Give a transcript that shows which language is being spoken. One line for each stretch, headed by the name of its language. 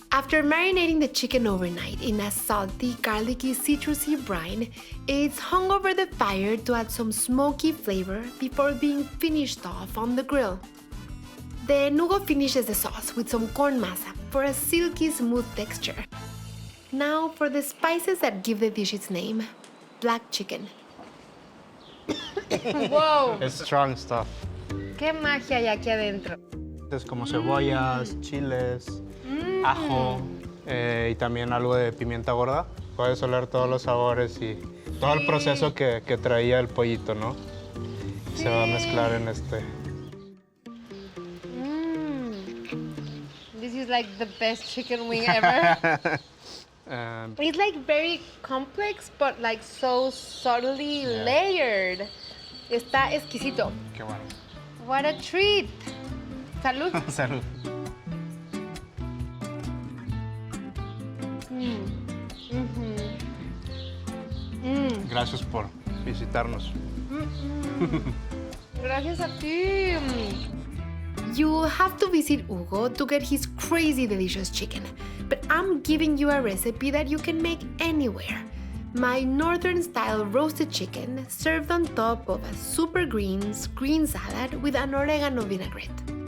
English: After marinating the chicken overnight in a salty, garlicky, citrusy brine, it's hung over the fire to add some smoky flavor before being finished off on the grill. Then Hugo finishes the sauce with some corn masa for a silky smooth texture. Now for the spices that give the dish its name, black chicken. Wow, It's strong stuff.
Spanish: qué magia hay aquí adentro. Es como cebollas, chiles, ajo y también algo de pimienta gorda. Puedes oler todos los sabores y todo el proceso que traía el pollito, ¿no? Se va a mezclar en este.
English: This is like the best chicken wing ever. It's like very complex, but like so subtly layered.
Spanish: Está exquisito. Qué bueno.
English: What a treat. Salud.
Spanish: Salud. Gracias por visitarnos. Gracias a ti.
English: You'll have to visit Hugo to get his crazy delicious chicken, but I'm giving you a recipe that you can make anywhere. My northern-style roasted chicken served on top of a super greens green salad with an oregano vinaigrette.